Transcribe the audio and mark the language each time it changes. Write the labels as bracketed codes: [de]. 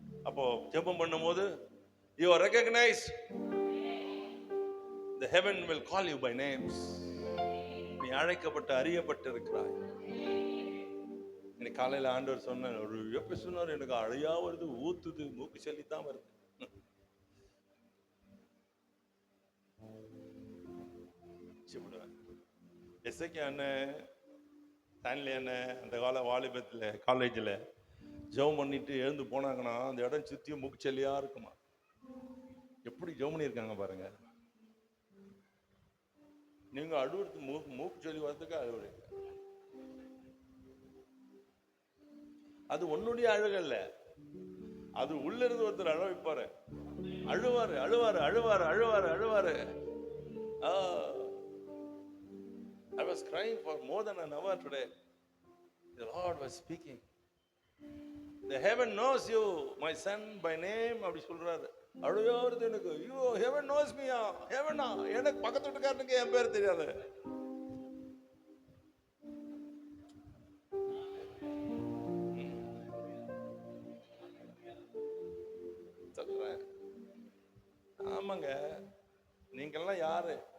[ta] அப்போ ஜெபம் பண்ணும்போது [en] you are recognized, the heaven will call you by names. [ta] நீ அழைக்கப்பட்டு அறியப்பட்டு இருக்கிறாய். இன்னைக்கு காலையில ஆண்டவர் சொன்ன ஒரு எப்ப சொன்னார், எனக்கு அழையா வருது, ஊத்துது, மூக்கு செல்லித்தான் வருது. எஸ்ஐகே அண்ணன், ஸ்டான்லி அண்ணன் அந்த கால வாலிபத்தில் காலேஜில் ஜெபம் பண்ணிட்டு எழுந்து போனாங்கன்னா அந்த இடம் சுத்தியும் மூக்குச்செல்லியா இருக்குமா. எப்படி ஜெபம் பண்ணியிருக்காங்க பாருங்க. நீங்க அழுவுறது மூக்குச்செல்லி வரதுக்கு அழுவுறீங்க. அது உன்னுடைய அழுகல்ல, அது உள்ள இருந்து ஒருத்தர் அழ வைப்பாரு. அழுவாரு அழுவாரு அழுவாரு அழுவாரு அழுவாரு. [en] I was crying for more than an hour today. The Lord was speaking. The heaven knows you, my son, by name. [ta] அப்படி சொல்றாரு. அழுகையா வருது எனக்கு. [en] ஐயோ, heaven knows me. [ta] heaven எனக்கு பக்கத்து வீட்டுக்காரனுக்கு என் பேர் தெரியாது. சொல்றேன். ஆமாங்க, நீங்கெல்லாம் யாரு?